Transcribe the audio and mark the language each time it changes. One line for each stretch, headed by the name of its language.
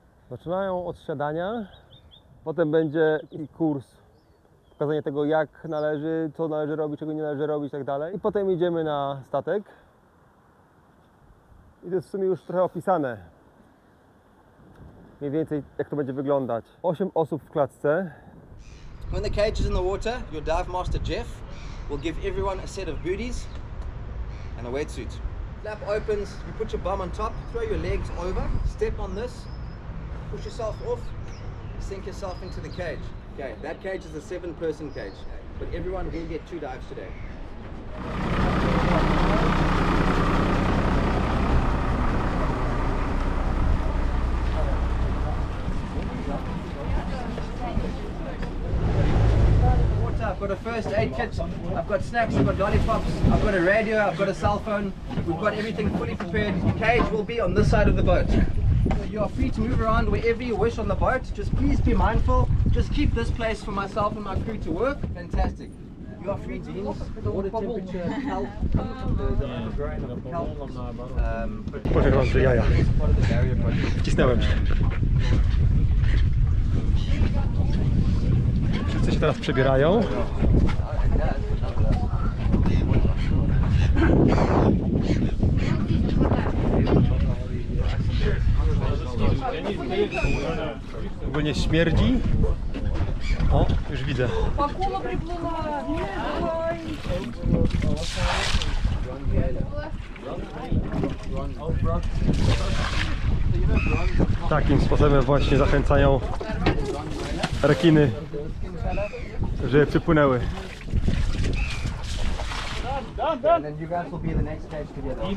Polish: Zaczynają od siadania, potem będzie i kurs, pokazanie tego, jak należy, co należy robić, czego nie należy robić i tak dalej. I potem idziemy na statek i to jest w sumie już trochę opisane, mniej więcej jak to będzie wyglądać. 8 osób w klatce.
English: When the cage is in the water, your dive master Jeff will give everyone a set of booties and a wetsuit. Flap opens, you put your bum on top, throw your legs over, step on this, push yourself off, sink yourself into the cage. Okay, that cage is a 7-person cage, but everyone will get 2 dives today. I've got a first aid kit, I've got snacks, I've got lollipops, I've got a radio, I've got a cell phone, we've got everything fully prepared. The cage will be on this side of the boat. You are free to move around wherever you wish on the boat, just please be mindful, just keep this place for myself and my crew to work. Fantastic. You are free to use water temperature, kelp, the growing of the kelp.
Polish: Powiem wam, że jaja.
English: Part of the barrier project.
Polish: Wcisnąłem się. Wszyscy się teraz przebierają. Ogólnie śmierdzi. O, już widzę.
Russian: Акула приплыла!
Polish: Takim sposobem właśnie zachęcają rekiny, żeby przypłynęły.
English: And then you guys will be in the next cage together.